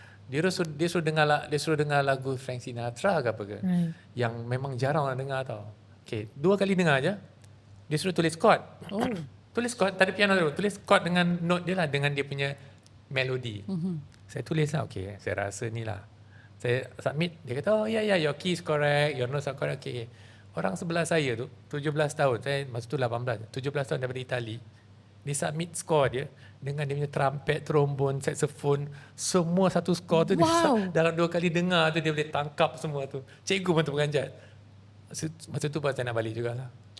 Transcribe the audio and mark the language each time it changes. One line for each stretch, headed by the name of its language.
Malay: Dia suruh dengar lagu Frank Sinatra ke apa ke. Yang memang jarang orang dengar tau. Okay, 2 kali dengar aja. Dia suruh tulis chord. Tulis chord, tak ada piano dulu. Tulis chord dengan note dia lah, dengan dia punya melodi. Saya tulis lah, okay, saya rasa ni lah. Saya submit, dia kata,
English: your key is correct, your notes are correct, okay.
Malay: Orang sebelah saya tu, 17 tahun, saya masa tu 18, 17 tahun daripada Itali, dia submit score dia dengan dia punya trumpet, trombone, saxophone, semua satu score tu. Wow. Dia, dalam 2 kali dengar tu dia boleh tangkap semua tu. Cikgu pun terperanjat. Masa tu baru saya nak balik jugalah.